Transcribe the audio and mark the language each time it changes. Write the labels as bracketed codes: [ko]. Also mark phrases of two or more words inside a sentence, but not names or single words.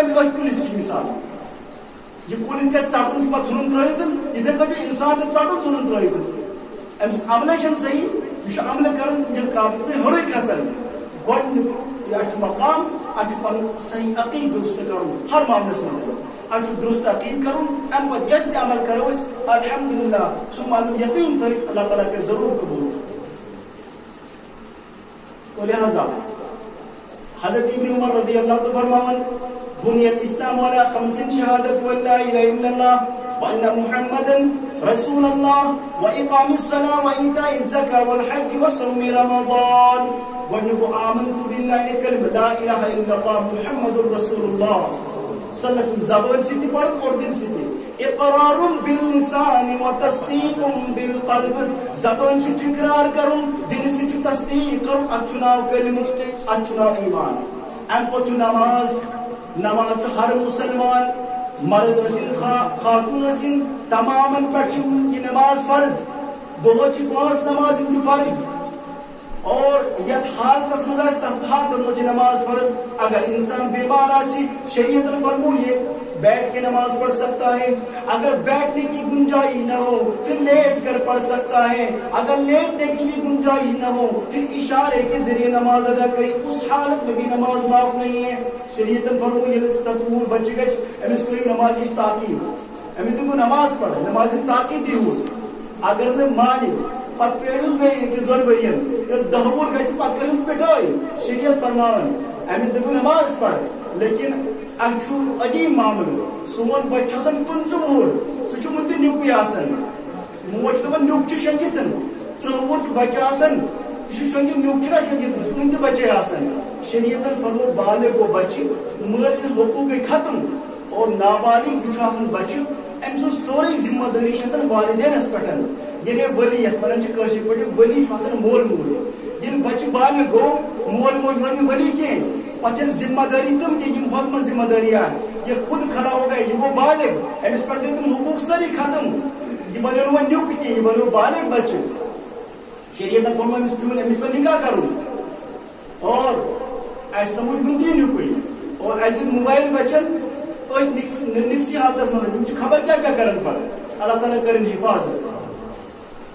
[ks] امہِ أتھۍ کُلِس چھِ مِثال یہ کُل یِتھ کٔنۍ ژٹُن چھُ پتہٕ ژھٕنُن ترٛٲوِتھ یِتھے پٲٹھۍ چھُ انسان تہِ ژٹُن ژھٕنُن ترٛٲوِتھ أمِس عملے چھُنہٕ صحیح یہِ چھُ عملہٕ کران ییٚلہِ قابلِ قبوٗل ہیوٚرُے کھسان گۄڈٕنیُک اَتھ چھُ مقام اَتھ چھُ پنُن صحیح عقیٖد درست کرُن ہر معاملس منٛز اَتھ چھُ درست عقیٖد کرُن امہِ پتہٕ یۄس تہِ عمل کرو أسۍ الحمدللہ سُہ معلوم یقیٖن تھٲیِتھ اللہ تعالیٰ کرِ ضروٗر قبوٗل. تو لہذا حضرت ابن عمر رضی اللہ عنہ فرماون [ar] بني الإسلام على 5 شهادة أن لا إله إلا الله وأن محمدا رسول الله وإقام الصلاة وإيتاء الزكاة والحج وصوم رمضان. ونقول آمنت بالله كلمة لا إله إلا الله محمد رسول الله صلى الله عليه وسلم [ks] زبان سيتي پڑھن اور دل سيتي [ar] اقرار باللسان وتصديق بالقلب [ks] زبان سے اقرار کرن دل سے تصدیق کرن اچھناو کلمہ اچھناو ایمان. ام پتہ نماز نماز ہر مسلمان مرد ٲسِن خاتون ٲسِن تمامن پٮ۪ٹھ چھِ یہِ نماز فرض دۄہس چھِ 5 نماز یِم چھِ فرض اور یتھ حالتس منٛز آسہِ تتھ حالتس منٛز چھِ نماز فرض. اگر انسان بیمار آسہِ شریعتن فرمو [ur] یہ بیٹھ کے نماز پڑھ سکتا ہے اگر بیٹھنے کی گنجائش نہ ہو پھر لیٹ کر پڑھ سکتا ہے اگر لیٹنے کی بھی گنجائش نہ ہو پھر اشارے کے ذریعے نماز ادا کرے اس حالت میں بھی نماز معاف نہیں ہے. [ks] شریعتن فرمو یہ سطور بچہ گژھِ أمِس کٔرِو نمازٕچ تاکیٖد أمِس دِیِو نماز پڑھ نماز تاکیٖد دیٖہوٗس اگر نہٕ مانہِ پتہٕ پیٲرِوُس بیٚیہِ 1-2 ؤرین ییٚلہِ 10 وُہُر گژھِ پتہٕ کٔرِوُس پِٹٲے شریعت فرماوان أمِس دِیِو نماز پڑھ. لیکن اَتھ چھُ عجیٖب معاملہٕ سون بچہِ چھُ آسان 15 وُہُر سُہ چھُ وُنہِ تہِ نیُکُے آسان موج چھِ دپان نیُک چھُ شۄنٛگِتھ 30 وُہُر چھُ بچہِ آسان یہِ چھُ شۄنٛگِتھ نیُک چھُنہ شۄنٛگِتھ یہِ چھُ وُنہِ تہِ بچے آسان. شریعتن فرمو بالغ گوٚو بچہِ مٲلۍ سٕنٛدۍ حقوٗق گٔے ختم اور نابالغ یہِ چھُ آسان بچہِ أمۍ سٕنٛز سورُے ذمہٕ دٲری چھِ آسان والدینس پٮ۪ٹھ یعنی ؤلی یتھ ونان چھِ کٲشِر پٲٹھۍ ؤلی چھُ آسان مول موج ییٚلہِ بچہِ بالغ گوٚو مول موج روزِ نہٕ ؤلی کینٛہہ پتہٕ چھنہٕ ذمہ دٲری تِم کینٛہہ یِم ہُتھ منٛز ذمہ دٲری آسہِ [ur] یہ خود کھڑا ہو گئے [ks] یہ گوٚو بالغ أمِس پٮ۪ٹھ گٔے تِم حقوٗق سٲری ختم یہِ بنیو نہٕ وۄنۍ نیُک کینٛہہ یہِ بنیو بالغ بچہِ. شریعتن فورمو أمِس پیوٚن أمِس پیوٚو نکاح کرُن اور اَسہِ سمجھ وُنہِ تی نیُکُے اور اَسہِ دیُت موبایل بچن أتھۍ نِکسی حالتس منٛز یِم چھِ خبر کیٛاہ کیٛاہ کران پتہٕ اللہ تعالیٰ کرن حفاظت.